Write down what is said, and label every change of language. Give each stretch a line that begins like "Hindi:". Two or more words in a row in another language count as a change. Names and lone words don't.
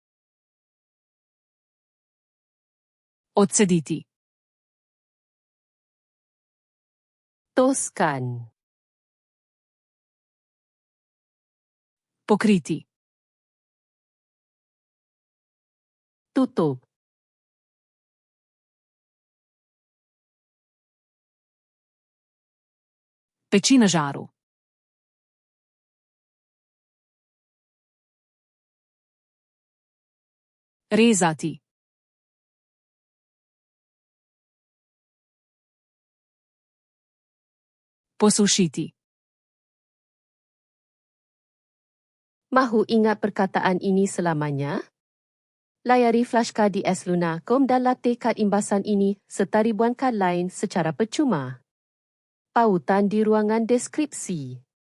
Croatian: Odsediti. Toskan. Pokriti. Tutup. Peči na žaru. Rezati. Posušiti.
Malay: Mahu ingat perkataan ini selamanya? Layari flashcard di sluna.com dan latih kad imbasan ini serta ribuan kad lain secara percuma. Pautan di ruangan deskripsi.